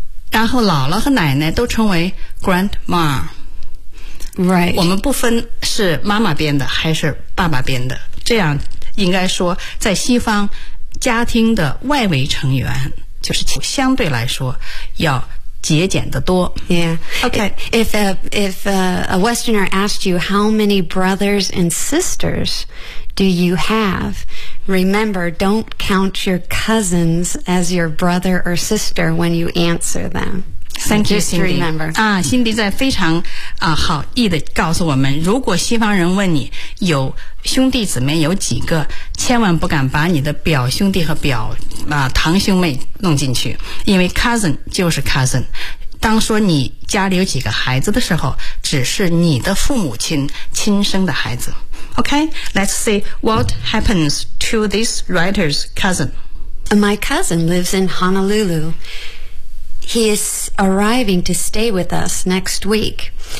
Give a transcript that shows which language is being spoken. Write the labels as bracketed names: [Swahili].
[Chinese] 然后姥姥和奶奶都称为 grandma。 [English] Right. [Chinese] 我们不分是妈妈编的还是爸爸编的，这样应该说在西方家庭的外围成员就是相对来说要节俭的多。 [English] Yeah. Okay. If a Westerner asked you how many brothers and sisters do you have, remember, don't count your cousins as your brother or sister when you answer them. Thank you, Cindy. Remember. [Chinese] 啊，辛迪在非常啊好意的告诉我们，如果西方人问你有兄弟姊妹有几个，千万不敢把你的表兄弟和表啊堂兄妹弄进去，因为 cousin 就是 cousin。当说你家里有几个孩子的时候，只是你的父母亲亲生的孩子。 [English] Okay, let's see what happens to this writer's cousin. My cousin lives in Honolulu. He is arriving to stay with us next week.